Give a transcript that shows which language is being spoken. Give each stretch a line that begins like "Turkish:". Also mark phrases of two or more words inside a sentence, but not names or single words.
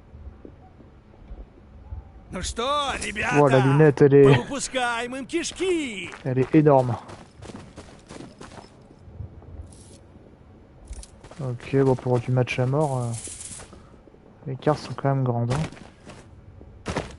Russian: Ну что, ребята?
French: Wow, la lunette, elle est...
Russian: Повыпускаем им кишки!
French: Elle est énorme. Ok, bon, pour du match à mort, les cartes sont quand même grandes. Hein.